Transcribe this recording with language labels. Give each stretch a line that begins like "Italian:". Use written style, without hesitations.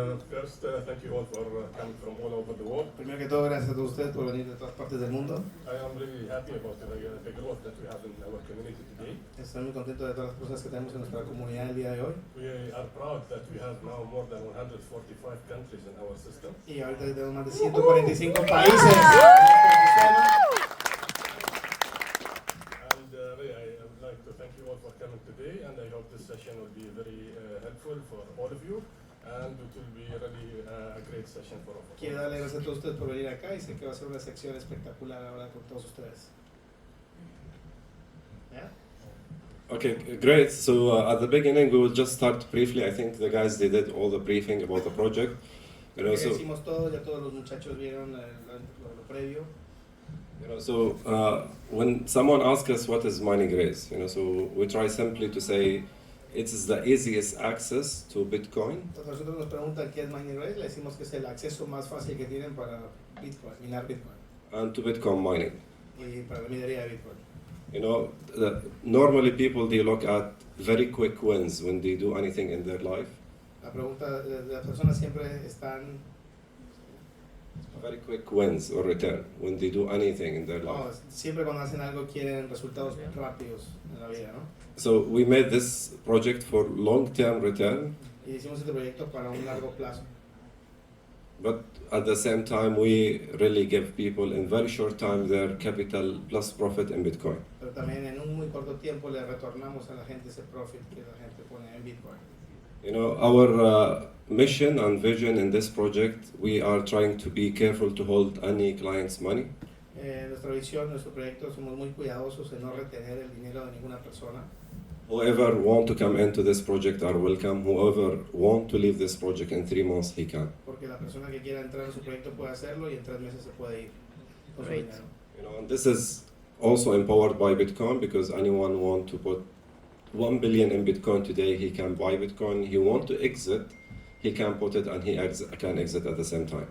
English: First, thank you all for coming from all over the world.
Spanish: Primero que todo, gracias a todos ustedes por venir de todas partes del mundo.
English: I am really happy about the growth that we have in our community today.
Spanish: Estoy muy contento de todas las cosas que tenemos en nuestra comunidad el día de hoy.
English: We are proud that we have now more than 145 countries in our system.
Spanish: Y ahorita tenemos más de 145 países en nuestro sistema.
English: And really, I would like to thank you all for coming today, and I hope this session will be very helpful for all of you, and it will be really a great session for all of
Spanish: Quiero
English: us.
Spanish: darle gracias a todos ustedes por venir acá y sé que va a ser una sección espectacular ahora con todos ustedes. ¿Ya?
English: Okay, great. So at the beginning, we will just start briefly. I think the guys, they did all the briefing about the project. You know, so,
Spanish: Hicimos todo, ya todos los muchachos vieron lo previo.
English: you know, so when someone asks us what is mining race, you know, so we try simply to say it is the easiest access to Bitcoin.
Spanish: Entonces nosotros nos preguntan qué es mining race, le decimos que es el acceso más fácil que tienen para Bitcoin, minar Bitcoin
English: And to Bitcoin mining.
Spanish: y para la minería de Bitcoin.
English: You know, normally people, they look at very quick wins when they do anything in their life.
Spanish: La pregunta de las personas siempre están,
English: Very quick wins or return when they do anything in their life.
Spanish: siempre cuando hacen algo quieren resultados rápidos en la vida, ¿no?
English: So we made this project for long-term return,
Spanish: Y hicimos este proyecto para un largo plazo.
English: but at the same time, we really give people in very short time their capital plus profit in Bitcoin.
Spanish: Pero también en un muy corto tiempo le retornamos a la gente ese profit que la gente pone en Bitcoin.
English: You know, our mission and vision in this project, we are trying to be careful to hold any client's money.
Spanish: Nuestra visión, nuestro proyecto, somos muy cuidadosos en no retener el dinero de ninguna persona.
English: Whoever want to come into this project are welcome. Whoever want to leave this project in 3 months, he can.
Spanish: Porque la persona que quiera entrar en su proyecto puede hacerlo y en 3 meses se puede ir con su
English: Great.
Spanish: dinero.
English: You know, and this is also empowered by Bitcoin, because anyone want to put 1 billion in Bitcoin today, he can buy Bitcoin. He want to exit, he can put it and he can exit at the same time.